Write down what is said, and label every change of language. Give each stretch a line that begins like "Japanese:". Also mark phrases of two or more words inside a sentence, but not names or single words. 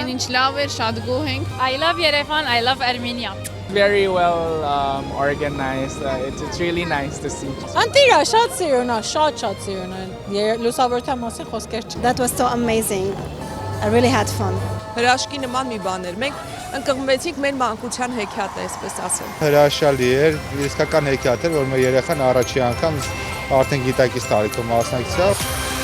Armenian: լավ էր, շատ գոհ ենք։
English: I love Yerevan, I love Armenia. Very well organized. It's really nice to see.
Armenian: Անտիրա շատ սիրուն է, շատ սիրուն է։ Լուսավորության մասին խոսքեր չկա։
English: That was so amazing. I really had fun.
Armenian: Հրաշքի նման մի բան էր։ Մենք ընկղմվեցինք մեր մանկության հեքիաթը, այսպես ասեմ։ Հրաշալի էր, իսկական հեքիաթ էր, որ մեր երեխան առաջի անգամ արդեն գիտակից տարիքում մասնակցավ։